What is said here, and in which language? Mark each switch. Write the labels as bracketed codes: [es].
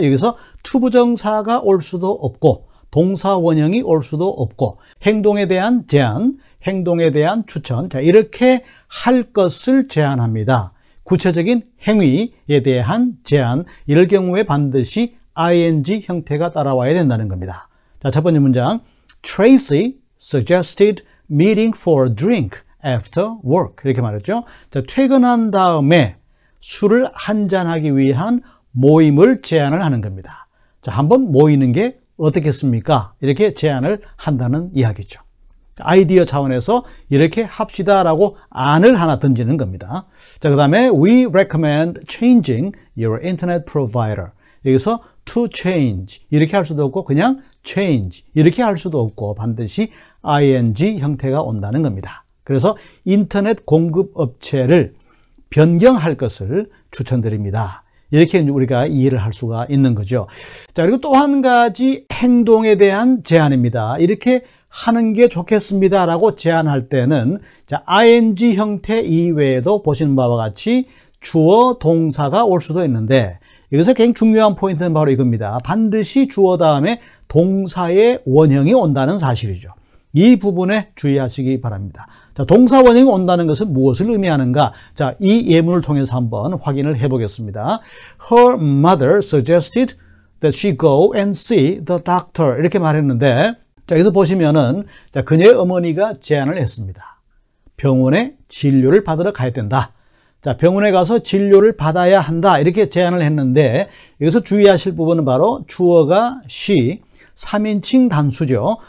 [ko] 여기서 투부정사가 올 수도 없고 동사 원형이 올 수도 없고 행동에 대한 제안, 행동에 대한 추천, 자, 이렇게 할 것을 제안합니다. 구체적인 행위에 대한 제안, 이럴 경우에 반드시 ing 형태가 따라와야 된다는 겁니다. 자, 첫 번째 문장, [en] Tracy suggested meeting for a drink after work. [ko] 이렇게 말했죠. 자, 퇴근한 다음에 술을 한잔하기 위한 모임을 제안을 하는 겁니다. 자, 한번 모이는 게 어떻겠습니까? 이렇게 제안을 한다는 이야기죠. 아이디어 차원에서 이렇게 합시다라고 안을 하나 던지는 겁니다. 자, 그 다음에 [en] We recommend changing your internet provider. [ko] 여기서 [en] to change [ko] 이렇게 할 수도 없고 그냥 change 이렇게 할 수도 없고 반드시 ing 형태가 온다는 겁니다. 그래서 인터넷 공급 업체를 변경할 것을 추천드립니다. 이렇게 우리가 이해를 할 수가 있는 거죠. 자, 그리고 또 한 가지 행동에 대한 제안입니다. 이렇게 하는 게 좋겠습니다라고 제안할 때는 자, ing 형태 이외에도 보시는 바와 같이 주어 동사가 올 수도 있는데 여기서 굉장히 중요한 포인트는 바로 이겁니다. 반드시 주어 다음에 동사의 원형이 온다는 사실이죠. 이 부분에 주의하시기 바랍니다. 자, 동사 원형이 온다는 것은 무엇을 의미하는가? 자, 이 예문을 통해서 한번 확인을 해보겠습니다. [en] Her mother suggested that she go and see the doctor. [ko] 이렇게 말했는데, 자, 여기서 보시면은, 자, 그녀의 어머니가 제안을 했습니다. 병원에 진료를 받으러 가야 된다. 자, 병원에 가서 진료를 받아야 한다. 이렇게 제안을 했는데, 여기서 주의하실 부분은 바로 주어가 she, 3인칭 단수죠.